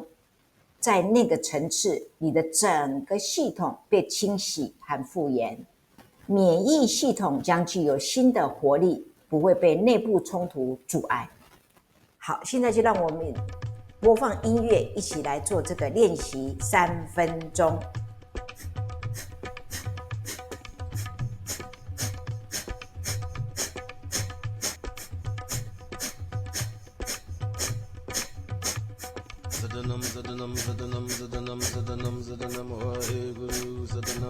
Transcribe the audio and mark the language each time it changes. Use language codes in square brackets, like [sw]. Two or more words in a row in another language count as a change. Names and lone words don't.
[zh] 在那个层次，你的整个系统被清洗和复原，免疫系统将具有新的活力，不会被内部冲突阻碍。好，现在就让我们播放音乐，一起来做这个练习3分钟。 [pa] ਸਤਨਾਮ ਸਤਨਾਮ ਸਤਨਾਮ ਸਤਨਾਮ ਸਤਨਾਮ ਸਤਨਾਮ ਵਾਹਿਗੁਰੂ ਸਤਨਾਮ